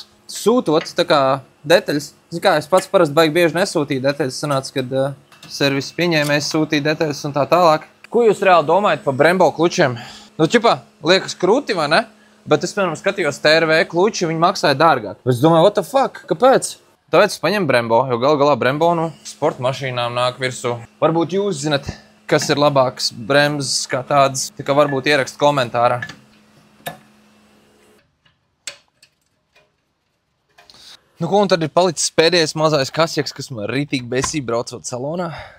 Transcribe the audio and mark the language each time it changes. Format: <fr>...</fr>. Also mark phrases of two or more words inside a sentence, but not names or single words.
<lv>Sūtot, tā kā detaļas. Zin kā, es pats parasti baigi bieži nesūtīju detaļas, sanāca, kad servis pieņēmējs sūtīja detaļas un tā tālāk. Ko jūs reāli domājat par Brembo klučiem? Nu, ķipā, liekas krūti, vai ne? Bet es, piemēram, skatījos TRV kluči, viņi maksāja dārgāk. Es domāju,</lv> <en>what the fuck,</en> <lv>kāpēc? Tāpēc es paņemu Brembo, jo galā Brembo no sporta mašīnām nāk virsū. Varbūt jūs zinat, kas ir labāks bremzes kā tādas, tā kā varbūt ierakst komentārā. Nu ko, un tad ir palicis pēdējais mazais kasjaks, kas man rītīgi besī braucot salonā.</lv>